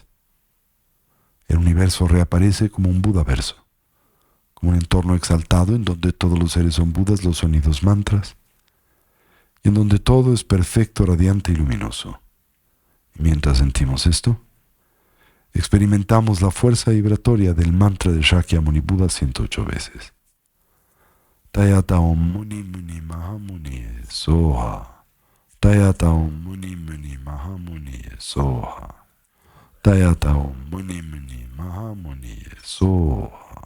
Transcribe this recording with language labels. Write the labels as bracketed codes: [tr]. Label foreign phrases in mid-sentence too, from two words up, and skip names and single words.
[es] El universo reaparece como un Budaverso, como un entorno exaltado en donde todos los seres son Budas, los sonidos mantras, y en donde todo es perfecto, radiante y luminoso. Y mientras sentimos esto, experimentamos la fuerza vibratoria del mantra de Shakyamuni Buda 108 veces. [sa] तद्यथा ॐ मुनि मुनि महामुनि स्वाहा. तद्यथा ॐ मुनि मुनि महामुनि स्वाहा. तद्यथा ॐ मुनि मुनि महामुनि स्वाहा.